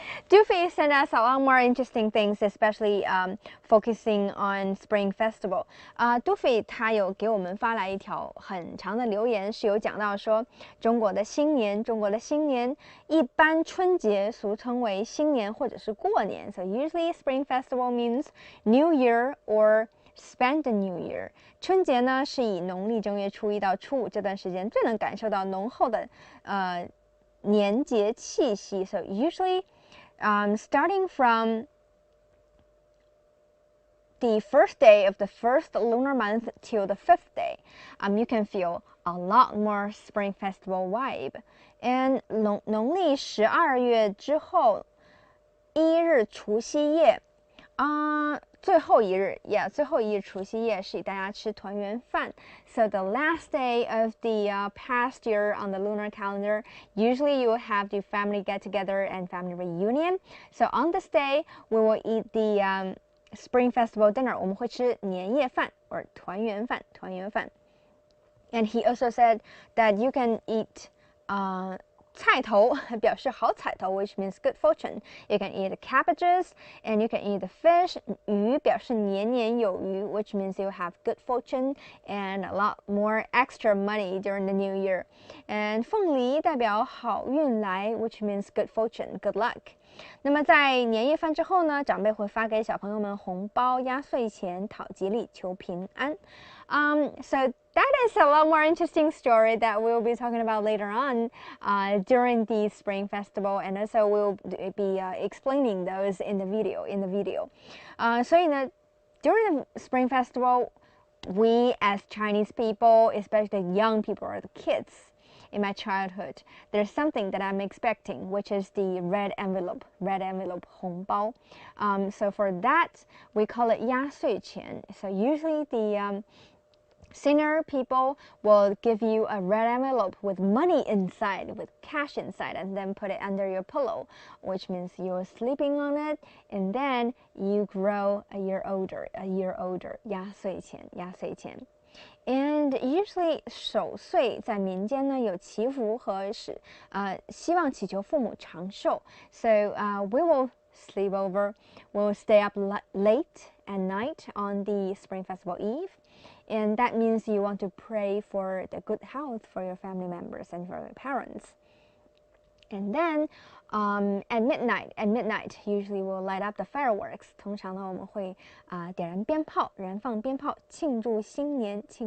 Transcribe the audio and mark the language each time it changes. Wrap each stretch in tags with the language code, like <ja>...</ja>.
<en>Doofy sent us a lot more interesting things, especially focusing on Spring Festival.</en> <zh>Doofy 他有给我们发来一条很长的留言，是有讲到说中国的新年，一般春节俗称为新年或者是过年。</zh> <en>So usually Spring Festival means New Year or spend the New Year.</en> <zh>春节呢是以农历正月初1到初5这段时间最能感受到浓厚的年节气息.</zh> <en>So usually, starting from the first day of the first lunar month till the 5th day, you can feel a lot more Spring Festival vibe.</en> <zh>And 农历12月之后1日除夕夜最后一日除夕夜是大家吃团圆饭。</zh> <en>So the last day of the past year on the lunar calendar, usually you will have the family get together and family reunion. So on this day, we will eat the Spring Festival dinner.</en> <zh>我们会吃年夜饭 or 团圆饭。</zh> <en>And he also said that you can eat</en> <zh>菜头表示好彩头</zh> <en>which means good fortune. You can eat the cabbages and you can eat the fish.</en> <zh>鱼表示年年有余</zh> <en>which means you have good fortune and a lot more extra money during the new year. And</en> <zh>凤梨代表好运来</zh> <en>which means good fortune, good luck.</en> <zh>那么在年夜饭之后呢，长辈会发给小朋友们红包、压岁钱，讨吉利、求平安。</zh> <en>So that is a lot more interesting story that we'll be talking about later on during the Spring Festival, and also we'll be explaining those in the video.</en> <zh>所以呢</zh> <en>during the Spring Festival, we as Chinese people, especially young people or the kids, in my childhood, there's something that I'm expecting, which is the red envelope, 红包. So for that, we call it 压岁钱. So usually the senior people will give you a red envelope with money inside, with cash inside, and then put it under your pillow, which means you're sleeping on it, and then you grow a year older.</en> <zh>压岁钱. And usually 守岁在民间呢有祈福和希望祈求父母长寿.</zh> <en>So we will sleep over, we'll stay up late at night on the Spring Festival Eve. And that means you want to pray for the good health for your family members and for your parents. And then at midnight, usually we'll light up the fireworks.</en> <zh>通常呢，我们会点燃鞭炮，燃放鞭炮，庆祝新年。</zh>